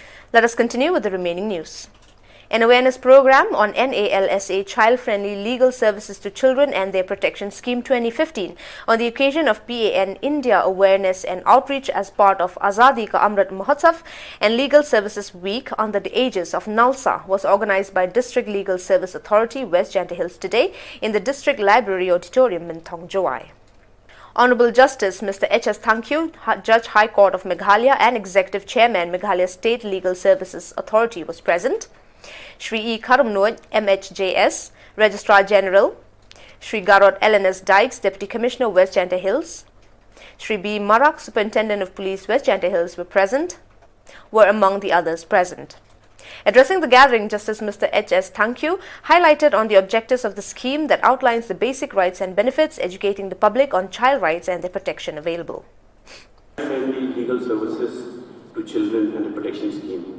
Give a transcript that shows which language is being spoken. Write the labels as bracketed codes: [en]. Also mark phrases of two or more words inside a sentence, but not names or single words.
[en] Let us continue with the remaining news. An awareness program on NALSA Child-Friendly Legal Services to Children and Their Protection Scheme 2015 on the occasion of PAN India Awareness and Outreach as part of Azadi Ka Amrit Mahotsav and Legal Services Week under the aegis of NALSA was organized by District Legal Service Authority, West Janta Hills today in the District Library Auditorium in Thong Joai. Honorable Justice Mr. H.S. Thankyu, Judge High Court of Meghalaya and Executive Chairman Meghalaya State Legal Services Authority was present. Shri E. Karumnoy, MHJS, Registrar General, Shri Garot LNS Dykes, Deputy Commissioner, West Janta Hills, Shri B. Marak, Superintendent of Police, West Janta Hills were among the others present. Addressing the gathering, Justice Mr. H.S. Thankyu highlighted on the objectives of the scheme that outlines the basic rights and benefits, educating the public on child rights and their protection available. Friendly legal services to children and the protection scheme.